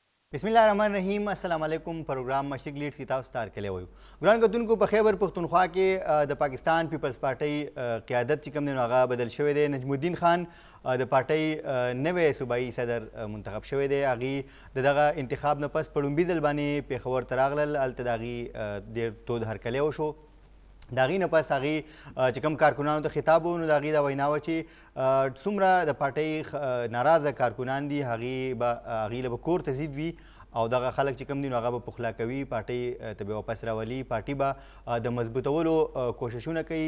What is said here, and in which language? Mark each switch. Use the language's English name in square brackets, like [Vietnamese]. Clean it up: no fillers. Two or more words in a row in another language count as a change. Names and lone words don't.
[Arabic] بسم الله الرحمن الرحيم السلام عليكم. प्रोग्राम मशरिक लीड्स की ताव स्टार के लिए वयू ग्रान कतुनको [Pashto] په خیبر پختونخوا کې د پاکستان پیپلز پارټۍ قیادت چې کوم دی نو هغه بدل شوی دی. نجم الدین خان د پارټۍ نوی صوبایي صدر منتخب شوی دی. هغې د دغه انتخاب نه پس په لومبي ځل باندې پېښور ته راغلل. هلته د هغې ډېر تود هرکلی وشو. د هغې نه پس هغې چې کوم کارکنانو ته خطاب و نو د هغې دا وینا وه چې څومره د پارټۍ ناراضه کارکنان دي هغې له به کور ته ضد وي او دغه خلک چې کوم دي نو هغه به پخلا کوي، پارټۍ ته به واپس راولي، پارټۍ به د مضبوطولو کوششونه کوي.